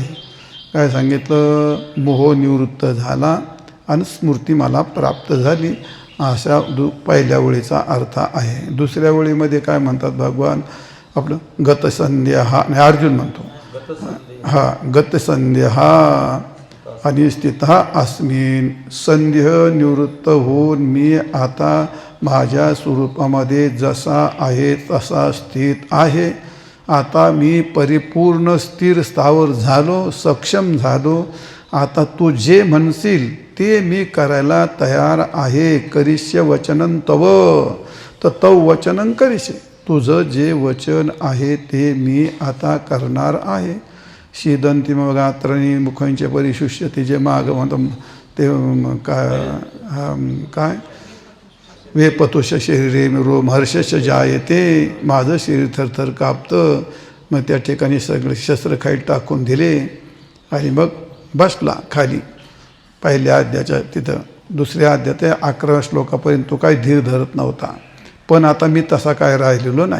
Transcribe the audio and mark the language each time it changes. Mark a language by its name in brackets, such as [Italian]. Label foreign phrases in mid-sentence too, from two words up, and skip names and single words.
[Marathi] काय सांगितलं, मोह निवृत्त झाला आणि स्मृती मला प्राप्त झाली, अशा पहिल्या वेळीचा अर्थ आहे. दुसऱ्या वेळीमध्ये काय म्हणतात भगवान, आपलं गतसंदेह, नाही अर्जुन म्हणतो गतसंदेह आणि [Sanskrit] स्थितः अस्मिन, [Marathi] संदेह निवृत्त होऊन मी आता माझ्या स्वरूपामध्ये जसा आहे तसा स्थित आहे. आता मी परिपूर्ण स्थिर स्थावर झालो, सक्षम झालो. आता तू जे म्हणशील ते मी करायला तयार आहे. [Sanskrit] करिष्य वचनं तव, तर तव वचनं करिष्ये. [Marathi] तुझं जे वचन आहे ते मी आता करणार आहे. [Sanskrit] शीदंतिम गात्राणी मुखांचे परिशुष्य [Marathi] ते जे माग म्हणतो ते काय [Sanskrit] वेपतुष शरीरे रोम हर्षश जायते. [Marathi] माझं शरीर थरथर कापतं. मग त्या ठिकाणी सगळे शस्त्र खाली टाकून दिले आणि मग बसला खाली. पहिल्या अध्यायाच्या तिथं दुसऱ्या अध्यायात 11व्या श्लोकापर्यंत तो काही धीर धरत नव्हता. पण आता मी तसा काय राहिलेलो नाही.